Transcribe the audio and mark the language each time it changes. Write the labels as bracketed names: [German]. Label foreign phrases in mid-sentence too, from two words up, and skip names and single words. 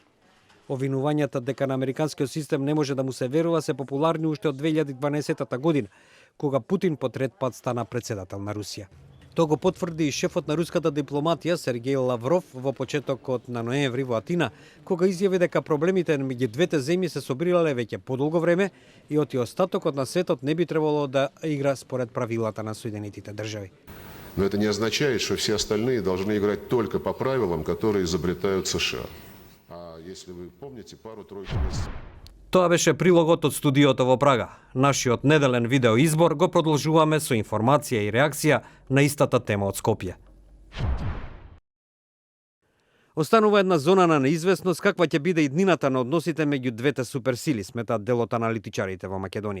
[Macedonian] Обвинувањата дека на американскиот систем не може да му се верува се популарни уште од 2012 година, кога Путин по трет пат стана председател на Русија. Тоа го потврди и шефот на руската дипломатија Сергеј Лавров во почетокот на ноември во Атина, кога изјави дека проблемите меѓу двете земји се собирале веќе подолго време и оти остатокот на светот не би требало да игра според правилата на Соединетите држави. [Russian] Но это не означает, что все остальные должны играть только по правилам, которые изобретают США. А если вы помните, пару-тройку месяцев... [Macedonian] Тоа беше прилогот од студиото во Прага. Нашиот неделен видеоизбор го продолжуваме со информација и реакција на истата тема од Скопје. Останува една зона на неизвестност каква ќе биде и днината на односите меѓу двете суперсили, сметаат дел од аналитичарите во Македонија.